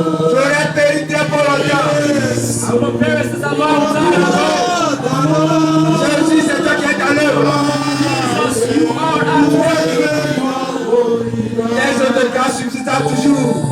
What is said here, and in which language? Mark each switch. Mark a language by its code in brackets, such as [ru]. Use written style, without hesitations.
[fr] J'aurais péri très fort longtemps. [en] I would have perished since a long time ago. [fr] Jésus, c'est toi qui es à l'œuvre. [en] Jesus, you are at work. [fr] Les autres cas subsistent toujours.